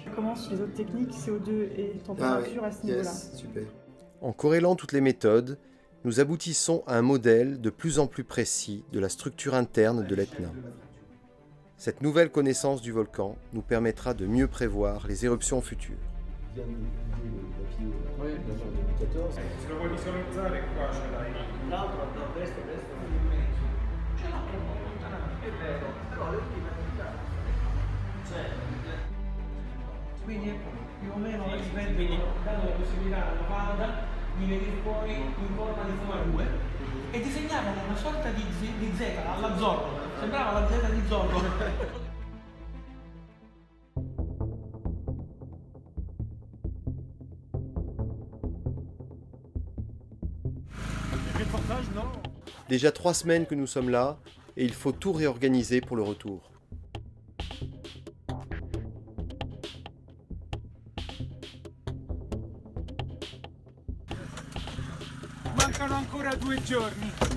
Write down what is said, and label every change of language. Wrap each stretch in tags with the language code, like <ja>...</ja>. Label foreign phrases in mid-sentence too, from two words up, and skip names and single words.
<fr>Comment sur les autres techniques, CO2 et température à ce niveau-là? Super. En corrélant toutes les méthodes, nous aboutissons à un modèle de plus en plus précis de la structure interne de l'Etna. Cette nouvelle connaissance du volcan nous permettra de mieux prévoir les éruptions futures.</fr> <it>Sulla vuoi visualizzare qua ce l'hai. L'altro a destra, è vero, però le ultime quindi più o meno dipende dalla possibilità della falda di venire fuori in forma di fumarue e disegnavano una sorta di Z alla Zorro, sembrava la Z di Zorro.</it> <fr>Déjà 3 semaines que nous sommes là, et il faut tout réorganiser pour le retour.</fr> <it>Mancano ancora 2 giorni.</it>